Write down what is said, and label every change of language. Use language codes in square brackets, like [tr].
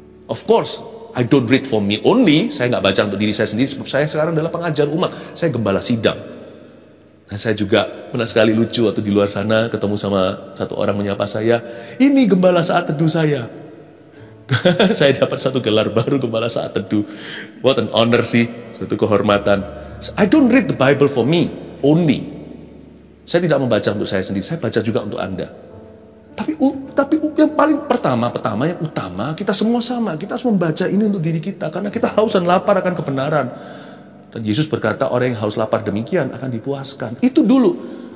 [en] Of course, I don't read for me only. [id] Saya nggak baca untuk diri saya sendiri, sebab saya sekarang adalah pengajar umat. Saya gembala sidang. Dan saya juga pernah sekali lucu waktu di luar sana ketemu sama satu orang menyapa saya. Ini gembala saat teduh saya. Saya dapat satu gelar baru kepala saat teduh. [en] What an honor sih, [id] suatu kehormatan. [en] I don't read the Bible for me only. [id] Saya tidak membaca untuk saya sendiri, saya baca juga untuk Anda. Tapi yang paling pertama yang utama, kita semua sama. Kita harus membaca ini untuk diri kita, karena kita haus dan lapar akan kebenaran. Dan Yesus berkata, orang yang haus lapar demikian akan dipuaskan. Itu dulu.